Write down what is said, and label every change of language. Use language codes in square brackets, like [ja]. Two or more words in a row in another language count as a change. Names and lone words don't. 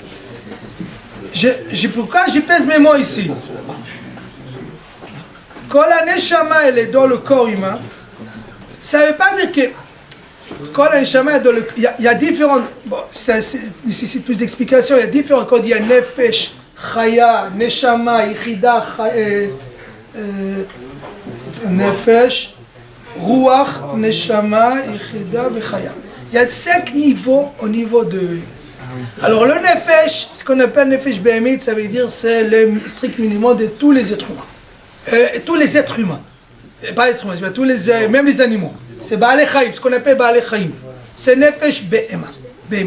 [fr] Pourquoi je pèse mes mots ici? Quand la neshama elle est dans le corps humain, ça ne veut pas dire que quand la neshama est dans le... Il y a différentes... Bon, ça nécessite plus d'explications. Il y a différentes... Quand il y a [he] נפש, חיה, נשמה, יחידה, נפש, רוח, נשמה, יחידה, חיה. [fr] Il y a 5 niveaux au niveau de... Alors le nefesh, ce qu'on appelle [he] נפש בהמית, [fr] ça veut dire c'est le strict minimum de tous les êtres humains. Tous les êtres humains. Pas êtres humains, même les animaux. C'est [he] בעלי חיים, [fr] ce qu'on appelle [he] בעלי חיים. [fr] C'est [he] נפש בהמית.